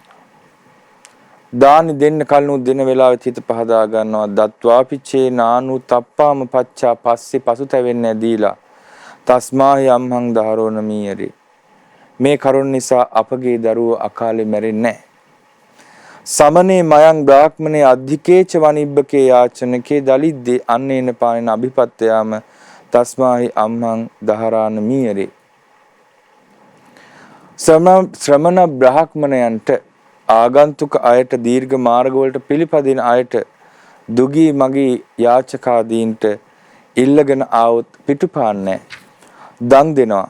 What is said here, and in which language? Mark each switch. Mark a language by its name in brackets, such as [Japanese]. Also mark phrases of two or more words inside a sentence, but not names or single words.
[Sinhala] දානි දෙන්න කලින් දෙන වෙලාවෙත් හිත පහදා ගන්නවා. [Pali] දත්වාපිචේ නානු තප්පාම පච්චා [Sinhala] පස්සේ පසුතැවෙන්නේ දීලා. [Pali] තස්මාහි අම්හං දහරෝන මීරි. [Sinhala] මේ කරුණ නිසා අපගේ දරුවෝ අකාලේ මැරෙන්නේ නැහැ. [Pali] සමනේ මයං බ්‍රාහ්මනේ අධිකේච වනිබ්බකේ යාචනකේ දලිද්දේ අන්නේන පානන අභිපත්තයාම තස්මාහි අම්හං දහරාන මීරි. [Sinhala] ශ්‍රමණ බ්‍රාහ්මණයන්ට ආගන්තුක අයට දීර්ඝ මාර්ග වලට පිළිපදින අයට දුගී මගී යාචකාදීන්ට ඉල්ලගෙන ආවොත් පිටුපාන්නේ දන් දෙනවා.